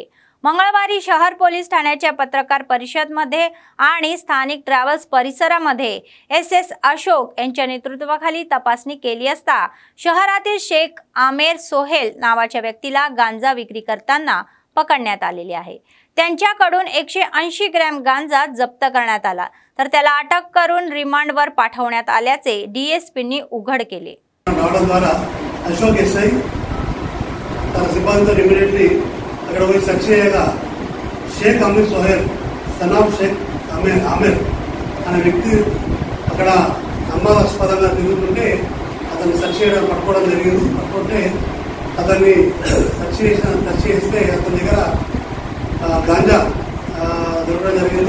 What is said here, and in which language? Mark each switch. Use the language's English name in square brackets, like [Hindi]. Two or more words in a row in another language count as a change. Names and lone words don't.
[Marathi] मंगळवारी शहर पोलीस ठाण्याच्या पत्रकार परिषदमध्ये आणि स्थानिक ट्रॅव्हल्स परिसरामध्ये SS अशोक यांच्या नेतृत्वाखाली तपासणी केली असता शहरातील शेख आमेर सोहेल नावाच्या व्यक्तीला गांजा विक्री करताना पकडण्यात आलेले आहे। त्यांच्याकडून 180 ग्रॅम गांजा जप्त करण्यात आला तर त्याला अटक करून रिमांडवर पाठवण्यात आल्याचे डीएसपींनी उघड केले। [Telugu] अशोक एसआई तన సిబ్బందితో ఇమిడియట్లీ అక్కడ పోయి సెర్చ్ చేయగా షేక్ అమీర్ సోహెల్ సనాబ్ షేక్ ఆమెర్ అనే వ్యక్తి అక్కడ అనుమానాస్పదంగా తిరుగుతుంటే అతన్ని సెర్చ్ చేయడం పట్టుకోవడం జరిగింది। పట్టుకుంటే అతన్ని సెర్చ్ చేస్తే అతని దగ్గర గాంజా దొరకడం జరిగింది।